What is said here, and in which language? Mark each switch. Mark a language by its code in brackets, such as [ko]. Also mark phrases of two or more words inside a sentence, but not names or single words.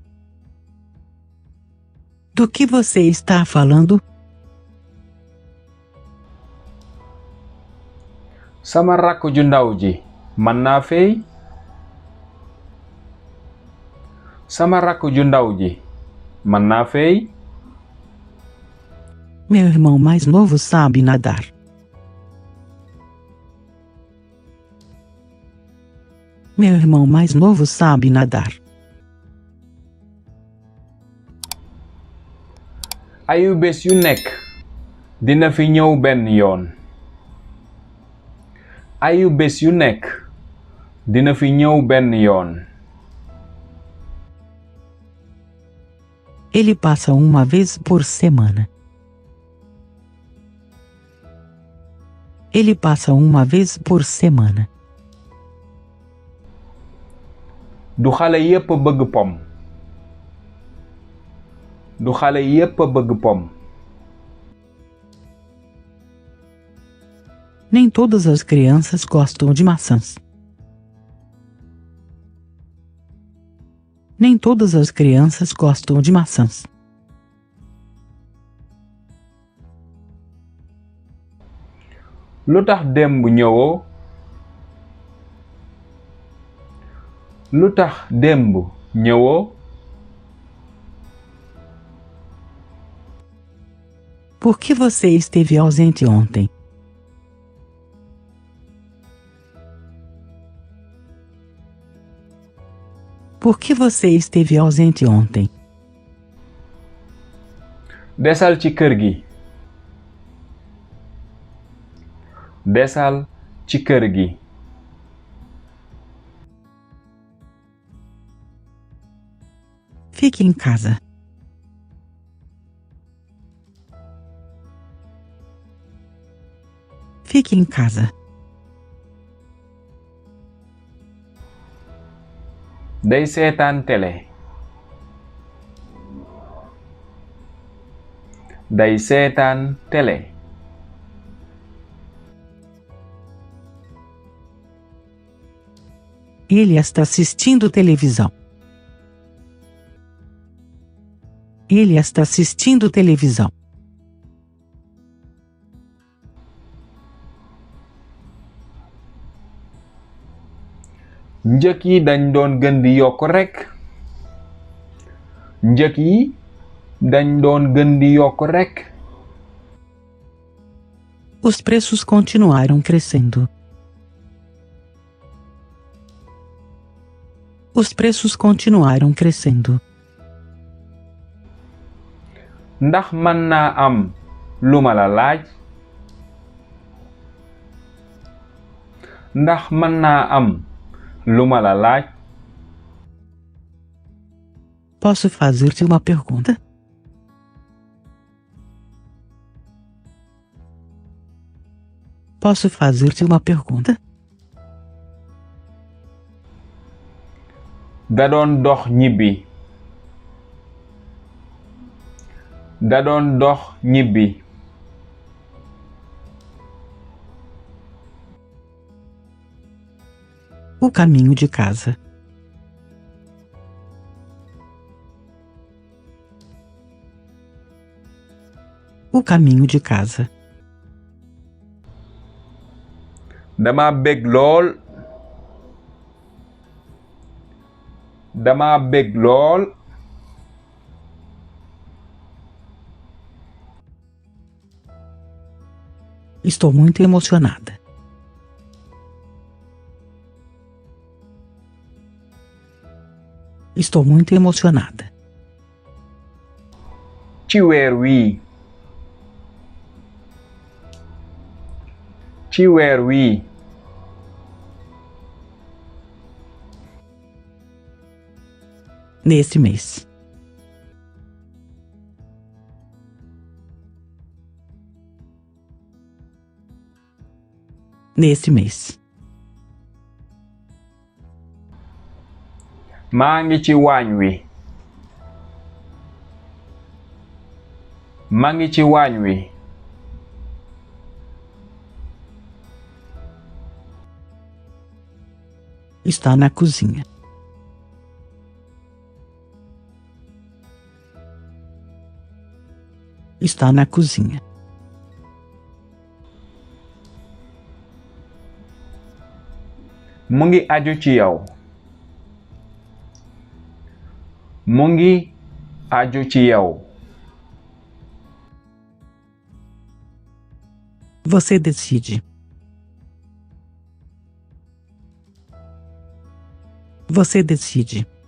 [pt] Do que você está falando? [wo] sama rakk ju ndaw ji mën naa fey sama rakk ju ndaw ji mën naa fey [pt] Meu irmão mais novo sabe nadar. Meu irmão mais novo sabe nadar. [wo] ayubés yu nekk dina fi ñëw benn yoon. ayubés yu nekk dina fi ñëw benn yoon. [pt] Ele passa uma vez por semana. Ele passa uma vez por semana. [wo] du xale yépp a bëgg pom. du xale yépp a bëgg pom. [pt] Nem todas as crianças gostam de maçãs. Nem todas as crianças gostam de maçãs. [wo] lu tax démb ñëwoo. lu tax démb ñëwoo. [pt] Por que você esteve ausente ontem? Por que você esteve ausente ontem? [wo] desal ci kër gi. desal ci kër gi. [pt] Fique em casa. Fique em casa. [wo] day seetaan télé. day seetaan télé. [pt] Ele está assistindo televisão. Ele está assistindo televisão. [wo] njëg yi dañ doon gën di yokk rekk. njëg yi dañ doon gën di yokk rekk. [pt] Os preços continuaram crescendo. Os preços continuaram crescendo. [wo] ndax mën naa am lu ma la laaj. ndax mën naa am lu ma la laaj. [pt] Posso fazer-te uma pergunta? Posso fazer-te uma pergunta? [wo] da doon dox ñibbi. da doon dox ñibbi. [pt] O caminho de casa. O caminho de casa. [wo] dama bég lool. dama bég lool. [pt] Estou muito emocionada. Estou muito emocionada. [wo] ci weer wii. ci weer wii. [pt] Neste mês. Neste mês. [wo] maa ngi ci waañ wi. maa ngi ci waañ wi. [pt] Está na cozinha. Está na cozinha. [wo] mu ngi aju ci yow. mu ngi aju ci yow. [pt] Você decide. Você decide.